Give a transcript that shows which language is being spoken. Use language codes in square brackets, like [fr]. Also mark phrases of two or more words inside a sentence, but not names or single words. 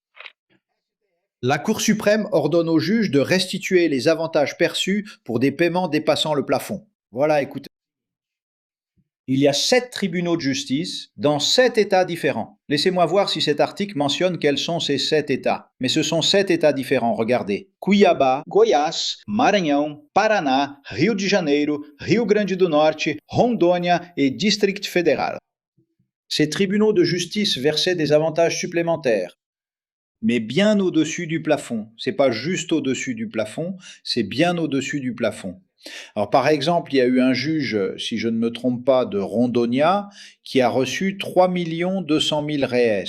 [fr] La Cour suprême ordonne au juge de restituer les avantages perçus pour des paiements dépassant le plafond. Voilà, écoutez. Il y a 7 tribunaux de justice dans 7 États différents. Laissez-moi voir si cet article mentionne quels sont ces 7 États. Mais ce sont 7 États différents, regardez. Cuiabá, Goiás, Maranhão, Paraná, Rio de Janeiro, Rio Grande do Norte, Rondônia et District Fédéral. Ces tribunaux de justice versaient des avantages supplémentaires, mais bien au-dessus du plafond. C'est pas juste au-dessus du plafond, c'est bien au-dessus du plafond. Alors, par exemple, il y a eu un juge, si je ne me trompe pas, de Rondonia, qui a reçu 3 200 000 reais.